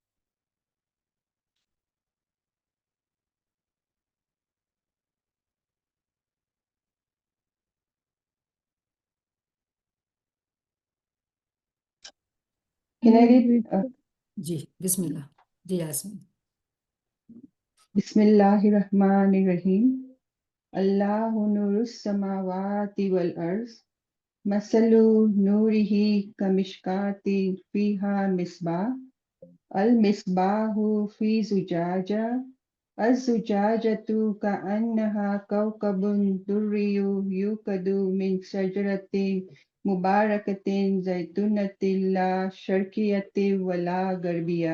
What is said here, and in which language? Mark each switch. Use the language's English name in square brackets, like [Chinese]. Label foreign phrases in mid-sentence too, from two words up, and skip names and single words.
[English] Can I read? [Gujarati] જી બિસ્મિલ્લાહ। જી યાસ્મીન। [Arabic] بسم الله الرحمن الرحيم. الله نور السماوات والأرض. مثل نوره كمشكاة فيها مصباح. المصباح في زجاجة. الزجاجة كأنها كوكب دري يوقد من شجرة مباركة زيتونة لا شرقية ولا غربية.